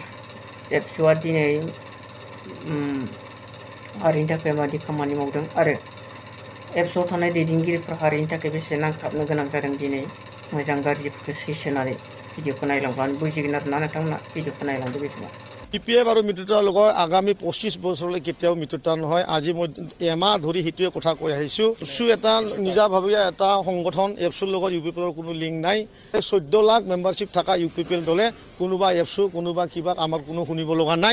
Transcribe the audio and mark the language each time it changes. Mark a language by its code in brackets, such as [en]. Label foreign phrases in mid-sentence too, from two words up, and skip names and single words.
[brx] एबसुआ दिनै हारिनि थाखाय माबायदि खामानि मावदों आरो एबसुआव थानाय दैदेनगिरिफ्रा हारिनि थाखाय बेसे नांथाबनो गोनां जादों दिनै मोजां गाज्रिफोरखौ सैसोनानै भिडिअखौ नायलांब्लानो बुजिगोन आरोना नोंथांमोना भिडिअखौ नायलांदो बे समाव। [as] বিপিএফ আৰু মিত্ৰতাৰ লগত আগামী 25 বছৰলৈ কেতিয়াও মিত্ৰতা নহয়। আজি মই এমাহ ধৰি সেইটোৱে কথা কৈ আহিছোঁ। এফসু এটা নিজাভাৱে এটা সংগঠন, এফসুৰ লগত ইউপিপিএলৰ কোনো লিংক নাই। 14 লাখ মেম্বাৰশ্বিপ থকা ইউপিপিএল দলে কোনোবা এফসু কোনোবা কিবা আমাৰ কোনো শুনিব লগা নাই।